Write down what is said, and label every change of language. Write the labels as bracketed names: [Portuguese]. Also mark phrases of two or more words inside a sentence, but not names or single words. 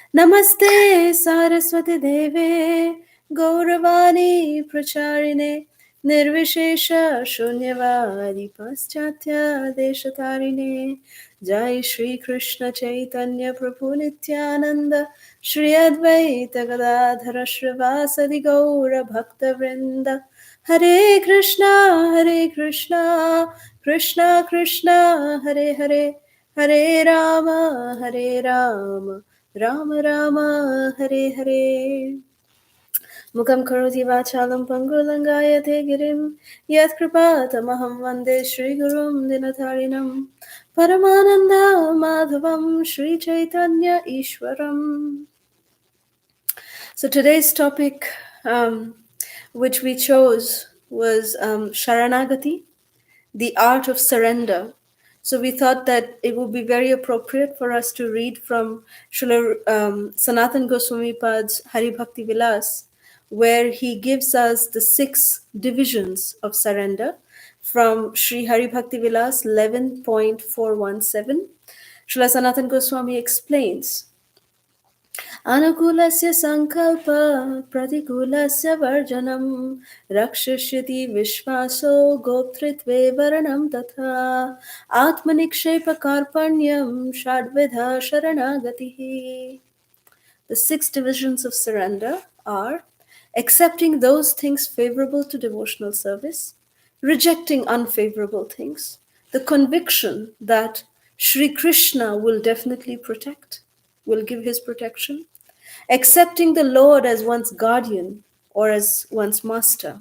[Sanskrit] नमस्ते सरस्वती देवे गौरवाणी प्रचारिणे निर्विशेष शून्यवादी पाश्चात्य देशतारिणे जय श्री कृष्ण चैतन्य प्रभु नित्यानंद श्री अद्वैत गदाधर श्रीवासदि गौर भक्तवृंद हरे कृष्णा कृष्णा कृष्णा हरे हरे हरे राम राम राम हरे हरे मुखं करोति वाचालं पङ्गुलङ्गायते गिरिं यत्कृपातमहं वन्दे श्रीगुरुं दिनतारिणं परमानन्दमाधवं श्रीचैतन्य ईश्वरम्. [English] So today's topic, which we chose, was Sharanagati, the art of surrender. So we thought that it would be very appropriate for us to read from Srila Sanatan Goswami Pad's Hari Bhakti Vilas, where he gives us the 6 divisions of surrender from Sri Hari Bhakti Vilas 11.417. Srila Sanatan Goswami explains [Sanskrit] अनुकूलस्य सङ्कल्प प्रतिकूलस्य वर्जनं रक्षिष्यति विश्वासो गोप्तृत्वे वरणं तथा आत्मनिक्षेपकार्पण्यं षड्विधा शरणागतिः. [English] The 6 divisions of surrender are accepting those things favorable to devotional service, rejecting unfavorable things, the conviction that Sri Krishna will definitely protect, will give his protection, accepting the Lord as one's guardian or as one's master.